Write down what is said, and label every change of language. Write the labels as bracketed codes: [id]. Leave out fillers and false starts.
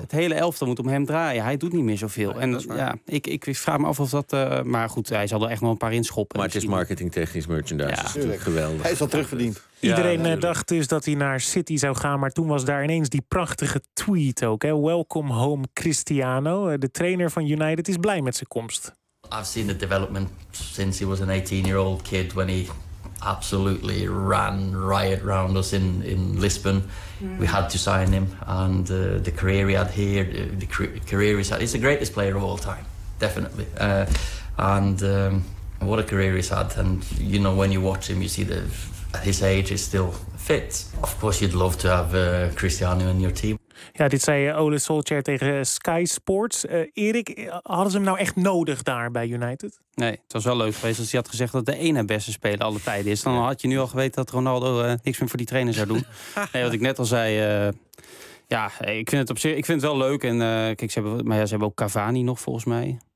[nl] Het hele elftal moet om hem draaien. Hij doet niet meer zoveel. Ik vraag me af of dat. Maar goed, hij zal er echt nog een paar inschoppen. Maar het is marketingtechnisch merchandise. Ja, natuurlijk geweldig. Hij is al terugverdiend. Iedereen dacht dus dat hij naar City zou gaan. Maar toen was daar ineens die prachtige tweet ook. Hè? [en] Welcome home Cristiano. [nl] De trainer van United is blij met zijn komst. [en] I've seen the development since he was an 18-year-old kid when he absolutely ran riot round us in Lisbon. Mm. We had to sign him, and the career he had here, the career he's had, he's the greatest player of all time, definitely. What a career he's had, and you know, when you watch him, you see that at his age, he's still fit. Of course, you'd love to have Cristiano in your team. [nl] Ja, dit zei Ole Solskjaer tegen Sky Sports. Erik, hadden ze hem nou echt nodig daar bij United? Nee, het was wel leuk geweest als hij had gezegd dat de ene beste speler alle tijden is. Dan had je nu al geweten dat Ronaldo niks meer voor die trainer zou doen. Nee, wat ik net al zei. Ja, ik vind het op zich, ik vind het wel leuk. En kijk, ze hebben ook Cavani nog volgens mij.